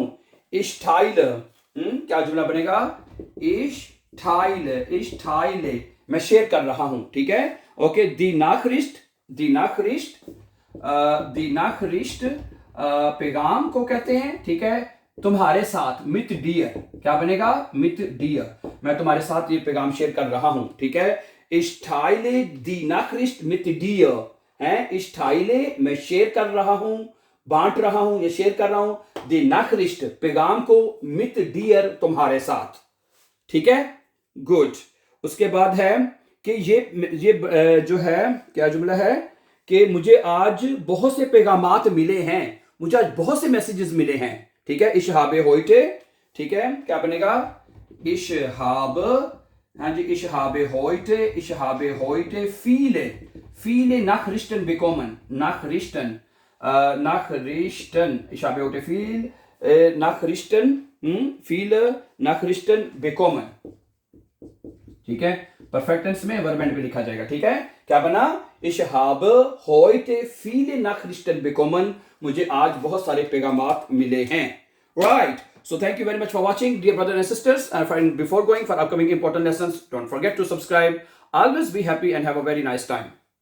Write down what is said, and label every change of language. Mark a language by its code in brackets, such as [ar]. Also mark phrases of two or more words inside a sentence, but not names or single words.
[de] Ich teile, [ur] کیا جملہ بنے گا? [de] Ich teile [ur] میں شیئر کر رہا ہوں. ٹھیک ہے، اوکے. [de] die Nachricht [ur] پیغام کو کہتے ہیں. ٹھیک ہے، تمہارے ساتھ, [de] mit dir, [ur] کیا بنے گا? [de] mit dir [ur] میں تمہارے ساتھ یہ پیغام شیئر کر رہا ہوں. ٹھیک ہے, [de] Ich teile die Nachricht mit dir [ur] है, [de] ich teile [ur] میں شیئر کر رہا ہوں، بانٹ رہا ہوں یا شیئر کر رہا ہوں, [de] die Nachricht [ur] پیغام کو, [de] mit dir [ur] تمہارے ساتھ. ٹھیک ہے، گڈ. اس کے بعد ہے کہ یہ جو ہے، کیا جملہ ہے کہ مجھے آج بہت سے پیغامات ملے ہیں، مجھے آج بہت سے میسجز ملے ہیں. ٹھیک ہے, [de] ich habe heute, [ur] ٹھیک ہے، کیا بنے گا? [de] ich habe, [ur] ہاں جی, [de] ich habe heute viele Nachrichten bekommen, Nachrichten, ich habe heute viele Nachrichten bekommen। [ur] ٹھیک ہے، پرفیکٹ ٹینس میں ورب اینڈ پے لکھا جائے گا. ٹھیک ہے، کیا بنا? [de] Ich habe heute viele Nachrichten bekommen, [ur] مجھے آج بہت سارے پیغامات ملے ہیں. [en] Right, so thank you very much for watching, dear brothers and sisters, and before going for upcoming important lessons, don't forget to subscribe. Always be happy and have a very nice time.